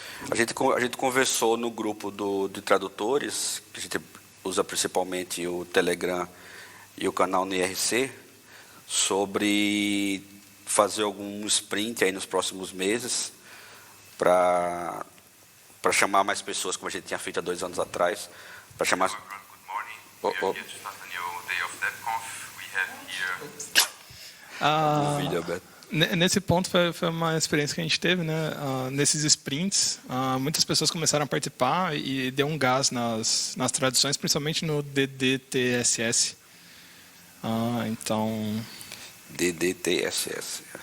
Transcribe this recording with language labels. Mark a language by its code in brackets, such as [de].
[pt] A gente conversou no grupo de tradutores, que a gente usa principalmente o Telegram e o canal no IRC, sobre fazer algum sprint aí nos próximos meses para chamar mais pessoas, como a gente tinha feito há 2 anos atrás, para chamar... [en] Good morning. We are here to start a new day of DebConf. We [pt] Vídeo aberto. Nesse ponto foi uma experiência que a gente teve, né? Nesses sprints, muitas pessoas começaram a participar e deu um gás nas traduções, principalmente no DDTSS. Então, DDTSS.